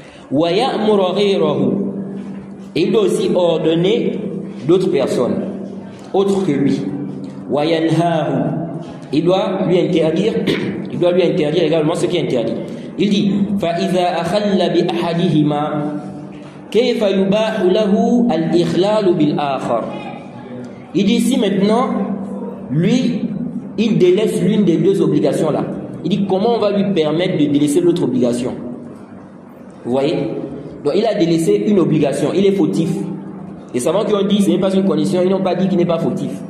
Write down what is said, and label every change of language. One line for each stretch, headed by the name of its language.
Arabic: وَيَأْمُرَ غَيْرَهُ.
French: Et il doit aussi ordonner d'autres personnes, autres que lui.
Arabic: وَيَنْهَاهُ.
French: Il doit lui interdire également ce qui est interdit. Il dit
Arabic: فَإِذَا أَخَلَّ بِأَحَدِهِمَا كيف يباح له الإخلال بالآخر.
French: Il dit ici maintenant, lui, il délaisse l'une des deux obligations là. Il dit comment on va lui permettre de délaisser l'autre obligation. Vous voyez? Donc il a délaissé une obligation, il est fautif. Les savants qui ont dit ce n'est pas une condition, ils n'ont pas dit qu'il n'est pas fautif.